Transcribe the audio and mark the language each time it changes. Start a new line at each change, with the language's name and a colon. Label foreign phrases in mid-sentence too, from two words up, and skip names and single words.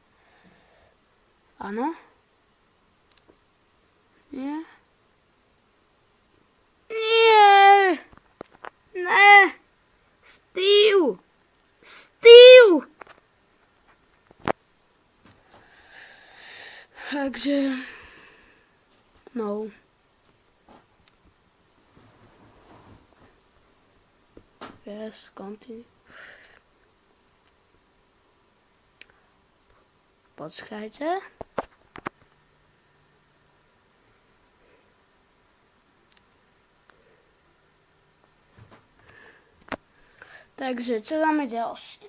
Slovak: Áno? Nie? Nie! Ne! Steve! Steve! Takže...
English: No. Yes, continue.
Slovak: Počkajte. Takže, čo dáme ďalšie?